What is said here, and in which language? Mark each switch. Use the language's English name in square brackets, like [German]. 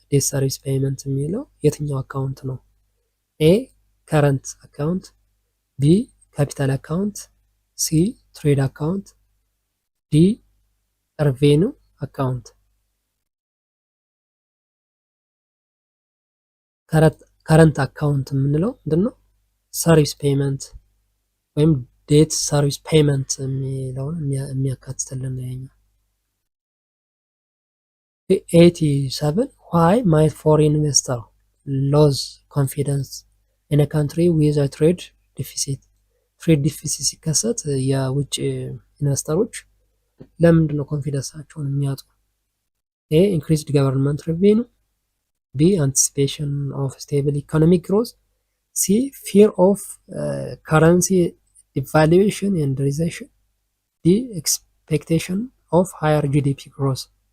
[English] debt service payment [Amharic] የሚለው የትኛው አካውንት ነው? [English] ኤ ከረንት አካውንት፣ ቢ ካፒታል አካውንት፣ ሲ ትሬድ አካውንት፣ ዲ ሬቬኑ አካውንት። ከረንት አካውንት [Amharic] የምንለው ምንድነው? ሰርቪስ ፔይመንት ወይም ዴት ሰርቪስ ፔይመንት የሚለውን የሚያካትትልን ነው ያኛው። 87 [English] why might foreign investor lose confidence in a country with a trade deficit? [Amharic] ትሬድ ዲፊሲት ሲከሰት የውጭ ኢንቨስተሮች ለምንድን ነው ኮንፊደንሳቸውን የሚያጡ? [English] ኤ ኢንክሪዝድ ገቨርንመንት ሬቬኑ፣ ቢ አንቲሲፔሽን ኦፍ ስቴብል ኢኮኖሚክ ግሮዝ፣ ሲ ፊር ኦፍ ከረንሲ devaluation and recession, D expectation of higher GDP growth.